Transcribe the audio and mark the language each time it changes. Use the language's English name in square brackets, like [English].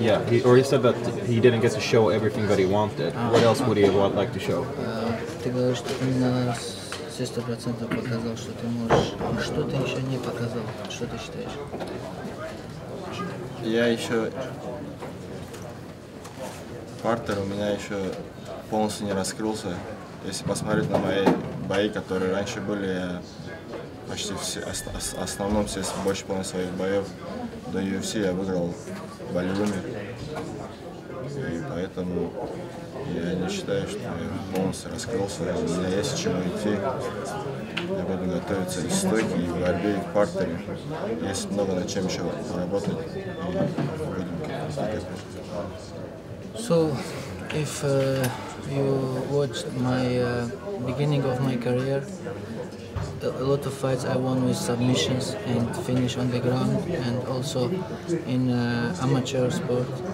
[English] He said that he didn't get to show everything that he wanted. What else would he have liked to show? [Russian] Ты говоришь, что ты именно все 100% показал, что ты можешь. Что ты еще не показал? Что ты считаешь? Я еще... Партер у меня еще полностью не раскрылся. Если посмотреть на мои бои, которые раньше были, я почти все, в основном больше половины своих боев до UFC я выиграл болевыми. И поэтому я не считаю, что я полностью раскрылся. У меня есть к чему идти. Я буду готовиться и в стойке, и в борьбе, и в партере. Есть много над чем еще работать. И будем двигаться. [English] So, if you watched my beginning of my career, a lot of fights I won with submissions and finish on the ground, and also in amateur sport.